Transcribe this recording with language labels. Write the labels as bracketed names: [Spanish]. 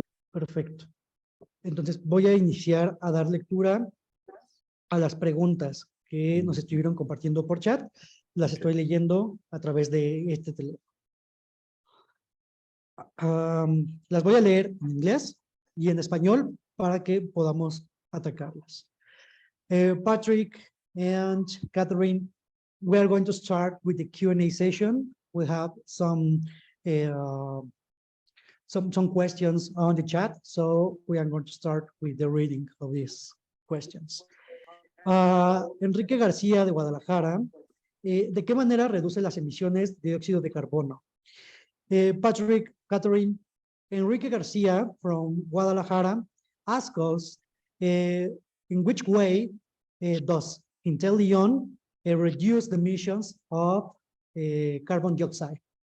[Spanish] Perfecto. Entonces voy a iniciar a dar lectura a las preguntas que nos estuvieron compartiendo por chat. Las estoy leyendo a través de este teléfono. Las voy a leer en inglés y en español para que podamos atacarlas. [English] Patrick and Catherine, we are going to start with the Q&A session. We have some some questions on the chat, so we are going to start with the reading of these questions. [Spanish] Enrique García de Guadalajara, ¿de qué manera reduce las emisiones de dióxido de carbono? [English] Patrick, Catherine, Enrique Garcia from Guadalajara asked us, in which way does Intelion reduce the emissions of carbon dioxide?